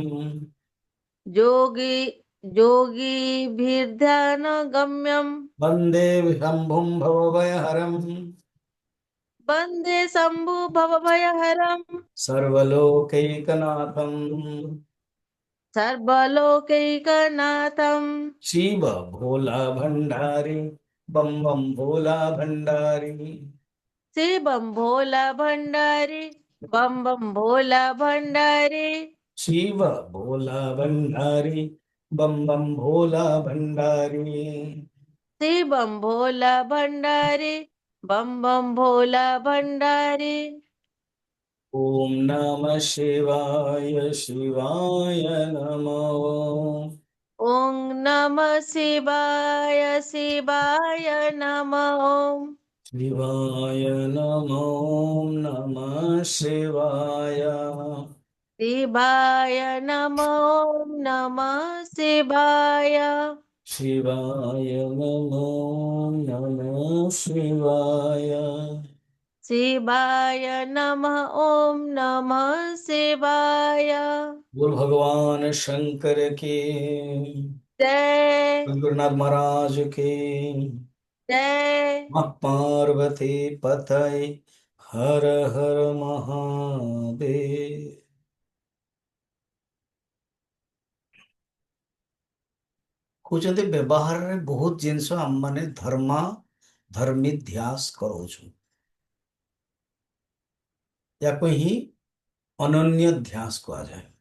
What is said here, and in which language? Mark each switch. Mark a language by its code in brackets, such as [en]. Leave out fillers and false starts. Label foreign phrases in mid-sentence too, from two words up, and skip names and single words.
[sa] योगी योगिभिर्ध्यानगम्यं वन्दे शम्भुं भवभयहरं वन्दे शम्भु भवभयहरं सर्वलोकैकनाथं। सर्वलोकैकनाथं। [hi] शिव भोला भंडारी, बम बम भोला भंडारी। शिवं भोला भंडारी, बम बम भोला भंडारी। शिव भोला भंडारी, बम बम भोला भंडारी। शिवं भोला भंडारी, बम बम भोला भंडारी। [sa] ओम नमः शिवाय, शिवाय नमः। ओम नमः शिवाय, शिवाय नमः। शिवाय नमो नमः शिवाय। शिवाय नमः। ओम नमः शिवाय। शिवाय नमो नमः शिवाय। शिवाय नमः। ओम नमः शिवाय। [hi] बोल भगवान शंकर के, जय गुरुनाथ महाराज के, जय। माँ पार्वती पतये, हर हर महादेव। [or] କହୁଛନ୍ତି ବ୍ୟବହାରରେ ବହୁତ ଜିନିଷ ଆମମାନେ ଧର୍ମିଧ୍ୟାସ କରୁଛୁ। ୟାକୁ ହିଁ ଅନନ୍ୟ ଧ୍ୟାସ କୁହାଯାଏ।